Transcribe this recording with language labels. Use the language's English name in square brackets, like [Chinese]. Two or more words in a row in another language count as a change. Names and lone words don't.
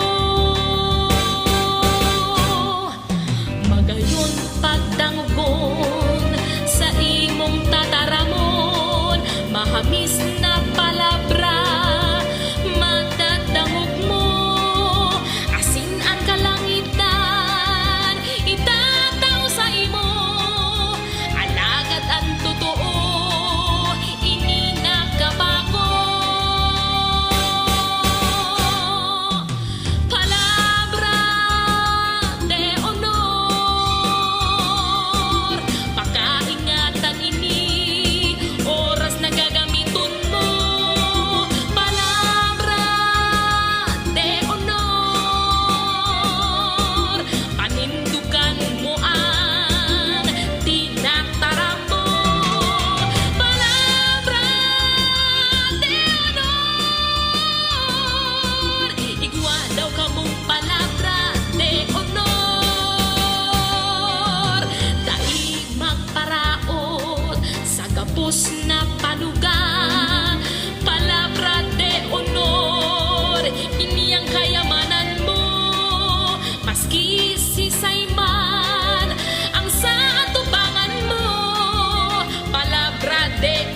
[Bikol] Magayon pagdangon sa imong tataramon, mahamis na palabra matadangog mo, asin ang kalangitan itataw sa imo, alagad ang totoo ini nagkabago. [Spanish] Palabra de honor, [Bikol] pakaingatan ini oras na gagamiton mo. [Spanish] Palabra de honor, [Bikol] panindugan mo ang tinataram mo. [Spanish] Palabra de honor, [Bikol] igwa daw ka mong [Spanish] palabra de honor. [Bikol] Dai magparaot sa gapos na panuga, [Spanish] palabra de honor, [Bikol] iniyang kayamanan mo, maski si Sayman ang sa atubangan mo. [Spanish] Palabra de